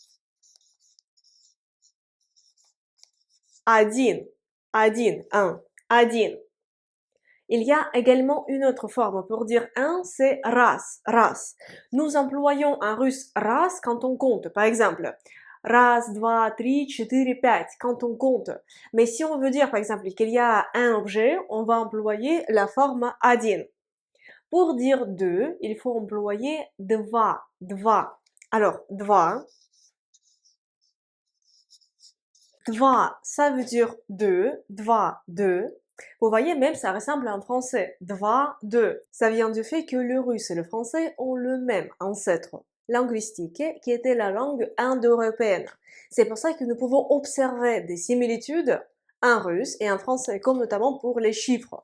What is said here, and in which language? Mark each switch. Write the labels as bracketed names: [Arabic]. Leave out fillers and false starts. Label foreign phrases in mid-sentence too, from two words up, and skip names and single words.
[Russian] Один. Один. 1. Один. [French] Il y a également une autre forme pour dire 1, c'est [Russian] раз, раз. [French] Nous employons en russe раз quand on compte. Par exemple, [Russian] раз, два, три, четыре, пять, [French] quand on compte. Mais si on veut dire, par exemple, qu'il y a un objet, on va employer la forme один. Pour dire 2, il faut employer [Russian] два, два. Alors, два. Два, [French] ça veut dire 2, два, 2. Vous voyez, même ça ressemble à un français. [Russian] Два, 2. [French] Ça vient du fait que le russe et le français ont le même ancêtre linguistique qui était la langue indo-européenne. C'est pour ça que nous pouvons observer des similitudes en russe et en français, comme notamment pour les chiffres.